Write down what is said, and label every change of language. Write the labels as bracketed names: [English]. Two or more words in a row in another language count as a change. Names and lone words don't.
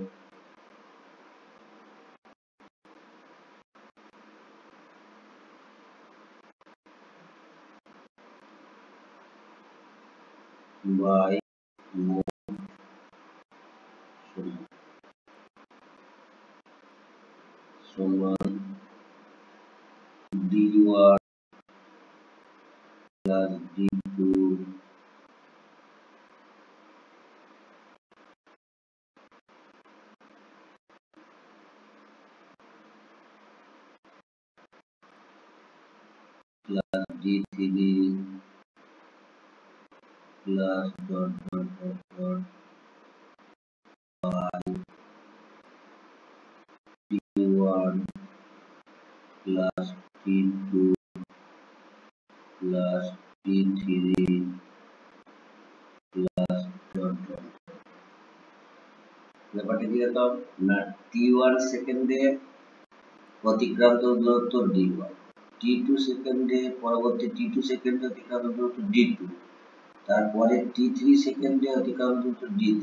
[Bangla] বাই মোট সমান [English] d1 plus d2 plus d3 plus dot dot dot dot by d1 plus d2 plus d3 plus dot dot। [Bangla] ব্যাপারটা কি দেখো না, t1 সেকেন্ডে অতিক্রান্ত দূরত্ব d1, t2 সেকেন্ডে পরবর্তী t2 সেকেন্ডে অতিক্রান্ত দূরত্ব d2, তারপরে t3 সেকেন্ডে অতিক্রান্ত দূরত্ব d3।